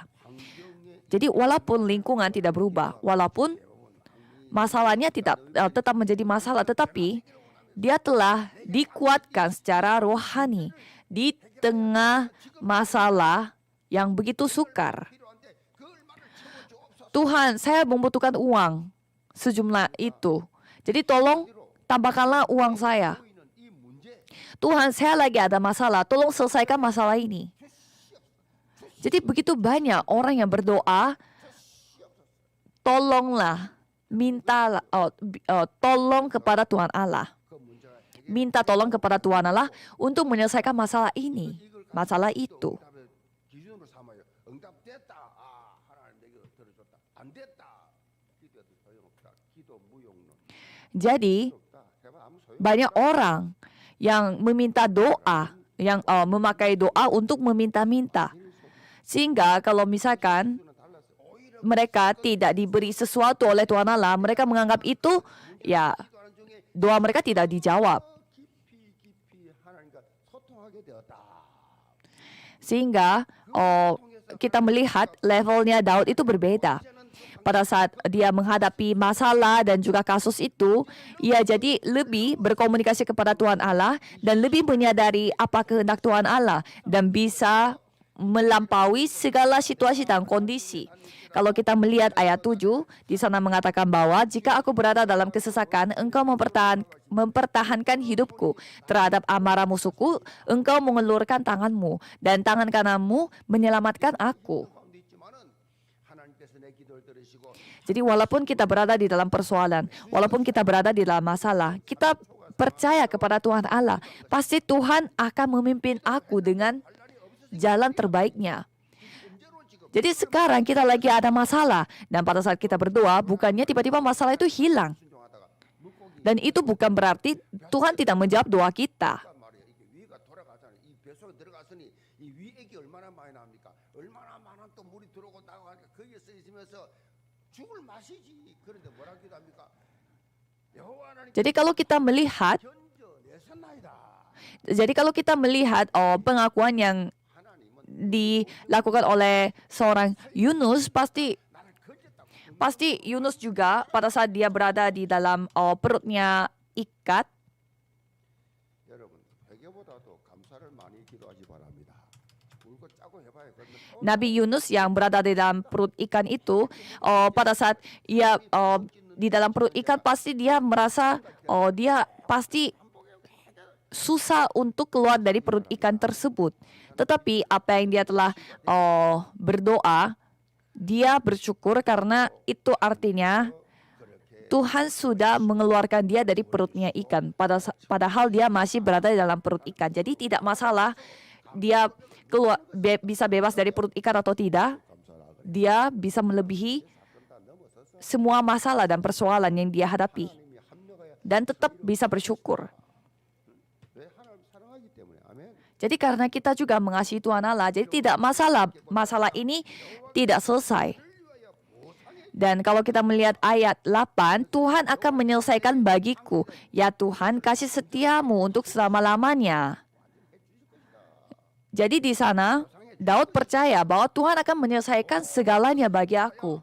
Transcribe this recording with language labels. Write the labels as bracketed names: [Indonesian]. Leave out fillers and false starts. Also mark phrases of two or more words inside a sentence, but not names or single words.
[Indonesian] Jadi walaupun lingkungan tidak berubah, walaupun masalahnya tetap menjadi masalah, tetapi dia telah dikuatkan secara rohani di tengah masalah yang begitu sukar. Tuhan, saya membutuhkan uang sejumlah itu. Jadi tolong tambahkanlah uang saya. [Korean] 보이는 이 문제 [Indonesian] Tuhan, saya lagi ada masalah, tolong selesaikan masalah ini. Jadi begitu banyak orang yang berdoa, tolonglah, minta tolong kepada Tuhan Allah. [Korean] 그 문제가 [Indonesian] Minta tolong kepada Tuhan Allah untuk menyelesaikan masalah ini, masalah itu. [Korean] 응답을 기준으로 삼아요. 응답됐다. 아, 하나님 내게 들어줬다. 안 됐다. 기도해도 소용없다. 기도 무용론. [Indonesian] Jadi [Korean] 없다. 해봐 아무 소용. [Indonesian] banyak orang yang meminta doa, yang memakai doa untuk meminta-minta. Sehingga kalau misalkan [Korean] 달랐어. 오히려 [Indonesian] mereka tidak diberi sesuatu oleh Tuhan Allah, mereka menganggap itu ya [Korean] 기도하는 중에 [Indonesian] doa mereka tidak dijawab. [Korean] 되었다. [Indonesian] Sehingga kita melihat levelnya Daud itu berbeda. Pada saat dia menghadapi masalah dan juga kasus itu, ia jadi lebih berkomunikasi kepada Tuhan Allah dan lebih menyadari apa kehendak Tuhan Allah dan bisa melampaui segala situasi dan kondisi. Kalau kita melihat ayat 7, di sana mengatakan bahwa jika aku berada dalam kesesakan, engkau mempertahankan hidupku. Terhadap amarah musuhku, engkau mengelurkan tanganmu dan tangan kananmu menyelamatkan aku. [Korean] 가운데 있지만은 하나님께서 내 기도를 들으시고 [Indonesian] Jadi walaupun kita berada di dalam persoalan, walaupun kita berada di dalam masalah, kita percaya kepada Tuhan Allah. Pasti Tuhan akan memimpin aku dengan jalan terbaiknya. Jadi sekarang kita lagi ada masalah. Dan pada saat kita berdoa, bukannya tiba-tiba masalah itu hilang. [Korean] 순종하다가 물고기 [Indonesian] Dan itu bukan berarti Tuhan tidak menjawab doa kita. [Korean] 단 말이야. 이게 위가 돌아가잖아요. 이 뱃속에 들어갔으니 이 위액이 얼마나 많이 나옵니까? 얼마나 많은 또 물이 들어오고 나가니까 거기에 서 있으면서 죽을 맛이지. 그런데 뭐라 기도합니까? 여호와 하나님 [Indonesian] Jadi kalau kita melihat, [Korean] 견뎌내셨나이다. [Indonesian] pengakuan yang [Korean] 하나님은 [Indonesian] dilakukan oleh seorang Yunus, pasti [Korean] 나를 건졌다고. [Indonesian] Yunus juga pada saat dia berada di dalam perutnya ikat, [Korean] 여러분 회개보다도 감사를 많이 기도하시 바랍니다. 울고 짜고 해봐요. 그러면 또 [Indonesian] Nabi Yunus yang berada di dalam perut ikan itu, pada saat ia di dalam perut ikan pasti dia merasa dia pasti susah untuk keluar dari perut ikan tersebut. Tetapi apa yang dia telah berdoa, dia bersyukur karena itu artinya Tuhan sudah mengeluarkan dia dari perutnya ikan. Padahal dia masih berada di dalam perut ikan. Jadi tidak masalah dia keluar bisa bebas dari perut ikan atau tidak. Dia bisa melebihi semua masalah dan persoalan yang dia hadapi. [Korean] 하나님이 합력하여 [Indonesian] Dan tetap bisa bersyukur. [Korean] 왜 하나님 사랑하기 때문에 아멘. [Indonesian] Jadi karena kita juga mengasihi Tuhan Allah, jadi tidak masalah ini tidak selesai. Dan kalau kita melihat ayat 8, Tuhan akan menyelesaikan bagiku. Ya Tuhan, kasih setiamu untuk selama-lamanya. Jadi di sana, Daud percaya bahwa Tuhan akan menyelesaikan segalanya bagi aku.